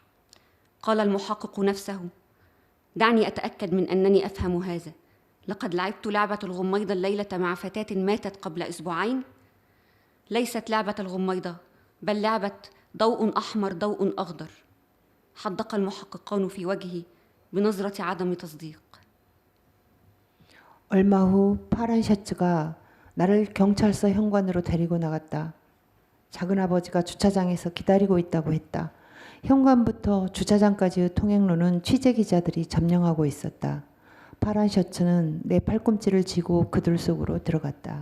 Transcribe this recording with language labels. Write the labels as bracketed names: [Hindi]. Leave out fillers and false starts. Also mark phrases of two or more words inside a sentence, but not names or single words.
[Arabic] قال المحقق نفسه: دعني أتأكد من أنني أفهم هذا. لقد لعبت لعبة الغميضة الليلة مع فتاة ماتت قبل أسبوعين. ليست لعبة الغميضة، بل لعبة ضوء أحمر ضوء أخضر. حدق المحققان في وجهي بنظرة عدم تصديق. [Korean] 얼마 후 파란 셔츠가 나를 경찰서 현관으로 데리고 나갔다. 작은아버지가 주차장에서 기다리고 있다고 했다. 현관부터 주차장까지의 통행로는 취재기자들이 점령하고 있었다. 파란 셔츠는 내 팔꿈치를 쥐고 그들 속으로 들어갔다.